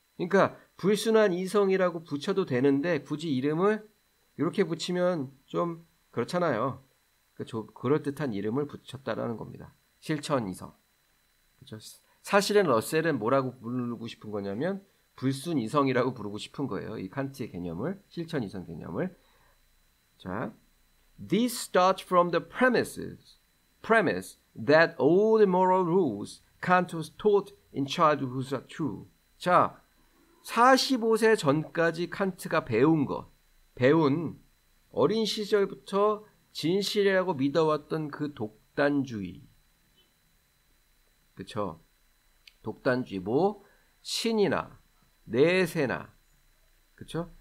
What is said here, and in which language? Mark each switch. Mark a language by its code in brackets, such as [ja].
[ko] 그러니까 불순한 이성이라고 붙여도 되는데 굳이 이름을 이렇게 붙이면 좀 그렇잖아요. 그럴듯한 이름을 붙였다라는 겁니다. 실천 이성. 그렇죠? 사실은 러셀은 뭐라고 부르고 싶은 거냐면 불순 이성이라고 부르고 싶은 거예요. 이 칸트의 개념을, 실천 이성 개념을. [en] 자, this starts from the premise that all the moral rules Kant was taught in childhood are true. [ko] 자, 45세 전까지 칸트가 배운 어린 시절부터 진실이라고 믿어왔던 그 독단주의. 그쵸? 독단주의, 뭐, 신이나, 내세나, 그쵸?